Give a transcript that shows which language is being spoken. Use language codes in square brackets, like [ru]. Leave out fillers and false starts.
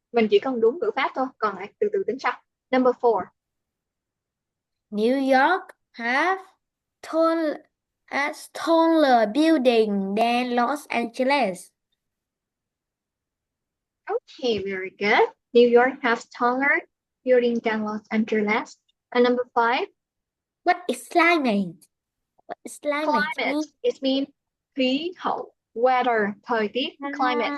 [vi] Mình chỉ cần đúng ngữ pháp thôi, còn lại từ từ tính sau. [en] Number 4. New York have tall, taller building than Los Angeles. Okay, very good. New York has taller building than Los Angeles. And number 5, What is climate? What is climate climate. mean? It means khí hậu, weather, thời tiết, climate,